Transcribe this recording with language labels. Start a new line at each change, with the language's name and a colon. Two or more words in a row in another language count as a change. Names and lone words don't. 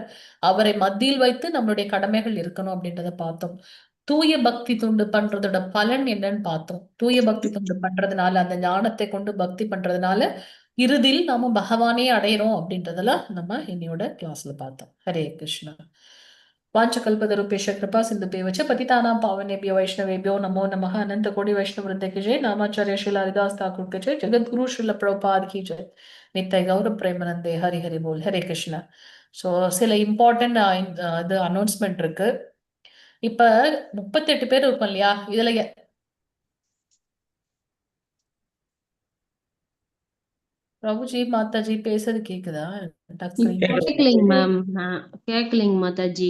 Tamil: அவரை மத்தியில் வைத்து நம்மளுடைய கடமைகள் இருக்கணும் அப்படின்றத பார்த்தோம். தூய பக்தி தொண்டு பண்றதோட பலன் என்னன்னு பார்த்தோம். தூய பக்தி தொண்டு பண்றதுனால, அந்த ஞானத்தை கொண்டு பக்தி பண்றதுனால இறுதியில் நாம பகவானே அடையிறோம் அப்படின்றதெல்லாம் நம்ம இன்னையோட கிளாஸ்ல பார்த்தோம்.
Sanskrit: हरे कृष्ण. वाञ्छकल्पतरुभ्यश्च कृपा सिन्धुभ्यश्च पतितानां पावनेभ्यो वैष्णवेभ्यो नमो नमः।
Hindi: अनंत कोटि वैष्णव वृंद की जय। नामाचार्य श्री हरिदास ठाकुर की जय। जगद्गुरु श्रील प्रभुपाद की जय। नित्य गौर प्रेमानंदे हरि हरि बोल। हरे कृष्णा.
Tamil: ஸோ சில இம்பார்ட்டன்ட் இது அனௌன்ஸ்மெண்ட் இருக்கு. இப்ப 38 பேர் இருக்கும் இல்லையா, இதுல பிரபுஜி மாதாஜி பேசுறது கேக்குதா? கேக்கலைங்க மேம், கேக்கலைங்க மாதாஜி.